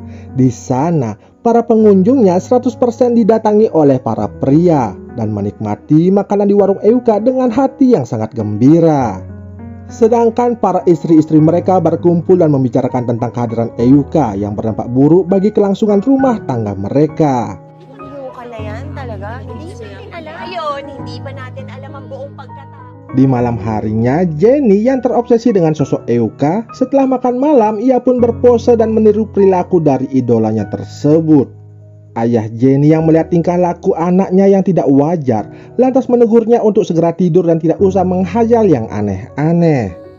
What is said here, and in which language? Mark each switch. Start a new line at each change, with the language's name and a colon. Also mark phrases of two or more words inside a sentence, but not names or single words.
Indonesian: Di sana, para pengunjungnya 100% didatangi oleh para pria dan menikmati makanan di warung Euka dengan hati yang sangat gembira. Sedangkan para istri-istri mereka berkumpul dan membicarakan tentang kehadiran Euka yang berdampak buruk bagi kelangsungan rumah tangga mereka.
Filipino: Euka na yan talaga? Hindi natin alam. Ayun, hindi pa natin alam ang buong pagkatao.
Indonesian: Di malam harinya, Jenny yang terobsesi dengan sosok Euka, setelah makan malam ia pun berpose dan meniru perilaku dari idolanya tersebut. Ayah Jenny yang melihat tingkah laku anaknya yang tidak wajar, lantas menegurnya untuk segera tidur dan tidak usah menghayal yang aneh-aneh.